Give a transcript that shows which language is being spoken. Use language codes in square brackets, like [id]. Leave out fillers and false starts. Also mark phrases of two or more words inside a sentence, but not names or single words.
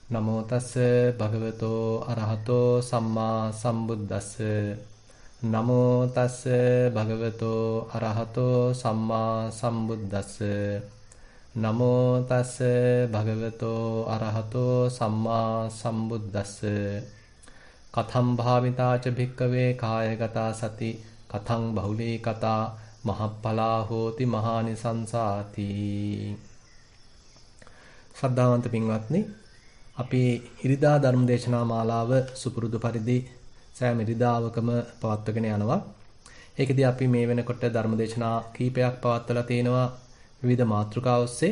[pi] නමෝ තස්ස භගවතෝ අරහතෝ සම්මා සම්බුද්දස්ස නමෝ තස්ස භගවතෝ අරහතෝ සම්මා සම්බුද්දස්ස නමෝ තස්ස භගවතෝ අරහතෝ සම්මා සම්බුද්දස්ස කතම් භාවිතාච භික්කවේ කායගතා සති කතං බහුලී කතා මහප්පලා හෝති මහානිසංසාති. [si] ශ්‍රද්ධාවන්ත පින්වත්නි, අපි ඉරිදා ධර්මදේශනා මාලාව සුපුරුදු පරිදි සෑම ඉරිදාවකම පවත්වගෙන යනවා. ඒකෙදී අපි මේ වෙනකොට ධර්මදේශනා කීපයක් පවත්වලා තිනවා විවිධ මාතෘකා ඔස්සේ.